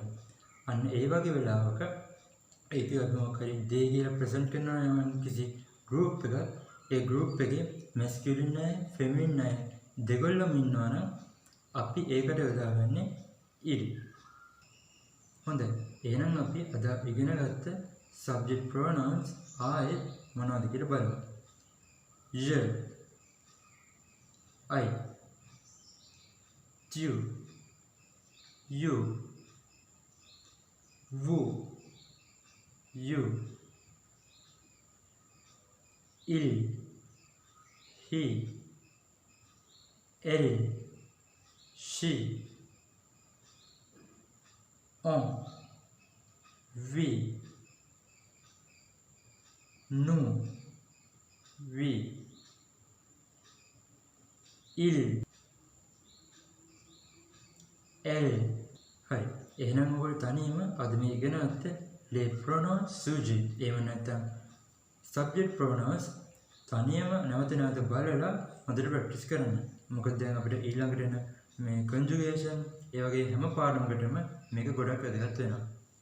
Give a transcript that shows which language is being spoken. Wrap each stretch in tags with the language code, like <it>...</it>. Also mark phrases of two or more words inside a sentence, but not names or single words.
<si>අන්න ඒ වගේ වෙලාවක ඒක අපි මොකක් හරි they කියලා present කරනවා නම් කිසි group එකක ඒ group එකේ masculine අය feminine අය දෙකොල්ලම ඉන්නවා නම් අපි ඒකට යොදාගන්නේ il. හොඳයි. එහෙනම් අපි අද ඉගෙන ගත්ත subject pronouns ආයේ මොනවද කියලා බලමු.</si> <fr>Je, I, tu, you, vous, you, il, he, elle, she, on, we, nous, we, il, elle.</fr> <si>හරි. එහෙනම් ඔයගොල්ලෝ තනියම අද මේ ඉගෙන ගත්ත</si> <fr>les pronoms sujet</fr> <si>එහෙම නැත්නම්</si> <en>subject pronouns</en> <si>තනියම නැවත බලලා හොඳට ප්‍රැක්ටිස් කරන්න. මොකද දැන් අපිට ඊළඟට එන මේ conjugation ඒ වගේ හැම පාඩමකටම මේක ගොඩක් වැදගත් වෙනවා.</si>